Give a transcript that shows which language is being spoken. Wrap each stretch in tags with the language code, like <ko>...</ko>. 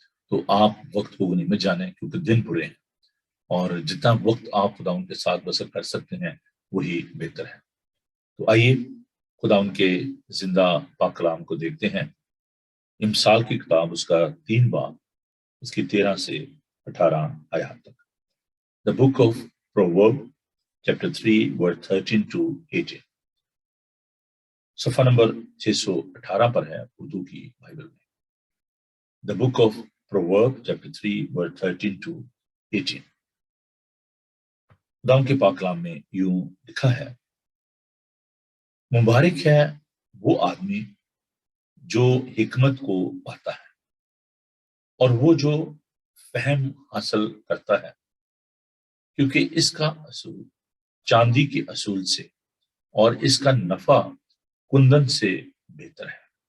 <ur>تو آپ وقت کو غنیمت جانیں، کیونکہ دن برے ہیں، اور جتنا وقت آپ خدا ان کے ساتھ بسر کر سکتے ہیں وہی بہتر ہے. تو آئیے خدا ان کے زندہ پاک کلام کو دیکھتے ہیں. امثال کی کتاب، اس کا 3 باب، اس کی 13 سے 18 آیات تک.</ur> <en>The book of Proverbs, chapter 3, verse 13 to 18.</en> <ur>صفحہ نمبر 618 پر ہے اردو کی بائبل میں.</ur> <en>The book of Proverbs, chapter 3, verse 13 to 18.</en> <ur>خدا کے پاک کلام میں یوں لکھا ہے: مبارک ہے وہ آدمی جو حکمت کو پاتا ہے، اور وہ جو فہم حاصل کرتا ہے، کیونکہ اس کا اصول چاندی کے اصول سے اور اس کا نفع کندن سے بہتر ہے.</ur>